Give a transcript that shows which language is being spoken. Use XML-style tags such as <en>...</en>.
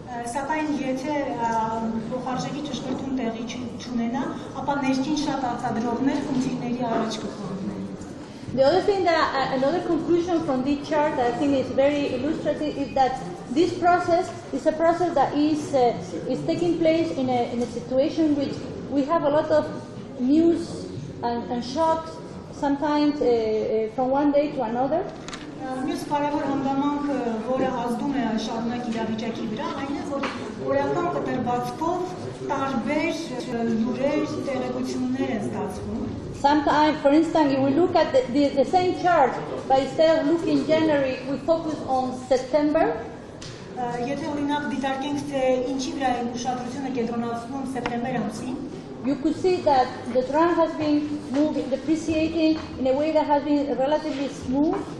<hy>Սակայն եթե փոխարժեքի ճշգրտում տեղի չունենա, ապա ներքին շատ արտադրողներ խնդիրների առաջ կգտնվեն։</hy> <en>The other thing that another conclusion from this chart that I think is very illustrative is that this process is a process that is taking place in a situation which we have a lot of news and shocks sometimes from one day to another.</en> <hy>Մյուս կարևոր հանգամանքը, որը ազդում է շարունակ իրավիճակի վրա, այն է, որ օրական կտրվածքով տարբեր լուրեր, տեղեկություններ են ստացվում։</hy> <en>Sometimes, for instance, if we look at the same chart, but instead of looking January, we focus on September.</en> <hy>Եթե օրինակ դիտարկենք, թե ինչի վրա է ուշադրությունը կենտրոնացնում սեպտեմբեր ամսին,</hy> <en>you could see that the trend has been moving, depreciating in a way that has been relatively smooth.</en>